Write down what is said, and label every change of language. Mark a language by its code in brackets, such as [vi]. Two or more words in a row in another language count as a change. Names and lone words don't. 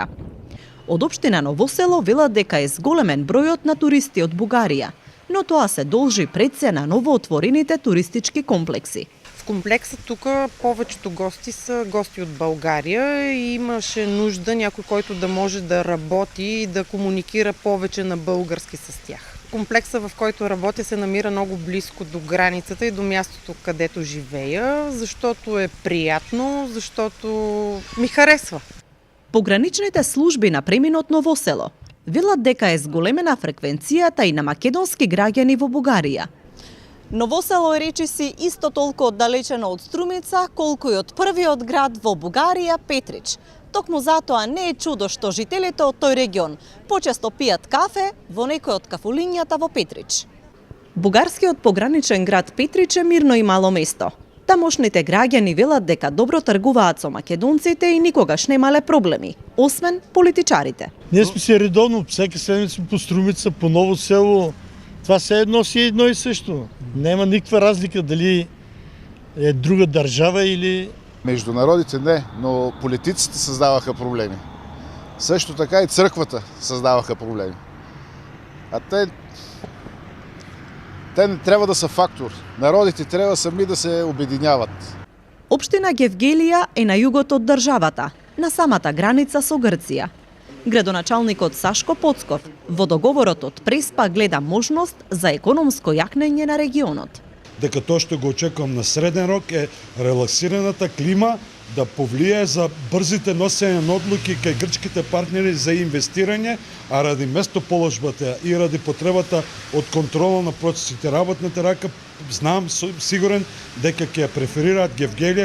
[mk] Од општина Ново село велат дека е зголемен бројот на туристи од Бугарија, но тоа се должи пред се на новоотворените туристички комплекси. В комплексот тука повеќето гости се гости од [bg] Българија и имаше нужда някој којто да може да работи и да комуникира повеќе на български с тях. Комплексът, в който работя, се намира много близко до границата и до мястото, където живея, защото е приятно, защото ми харесва. [mk] Пограничните служби на преминот Ново село велат дека е зголемена фреквенцијата и на македонски граѓани во Бугарија. Ново село е речиси исто толку оддалечено од Струмица, колку и од првиот град во Бугарија, Петрич. Токму затоа не е чудо што жителите од тој регион почесто пијат кафе во некој од кафулињата во Петрич. Бугарскиот пограничен град Петрич е мирно и мало место. Тамошните граѓани велат дека добро тргуваат со македонците и никогаш немале проблеми, освен политичарите. [bg] Ние сме се редовно, всеки седмица по Струмица, по Ново село. Това се си едно и също. [mk] Нема никаква разлика дали е друга държава или... [bg] Между народите не, но политиците създаваха проблеми. Също така и църквата създаваха проблеми. А те не трябва да са фактор. Народите трябва сами да се обединяват. [mk] Општина Гевгелија е на југот од државата, на самата граница со Грција. Градоначалникот Сашко Поцков во договорот од Преспа гледа можност за економско јакнење на регионот. Дека тоа што го очекувам на среден рок е релаксираната клима да повлие за брзите носење на одлуки кај грчките партнери за инвестирање, а ради местоположбата и ради потребата од контрола на процесите работната рака, знам сигурен дека ќе ја преферираат Гевгелија.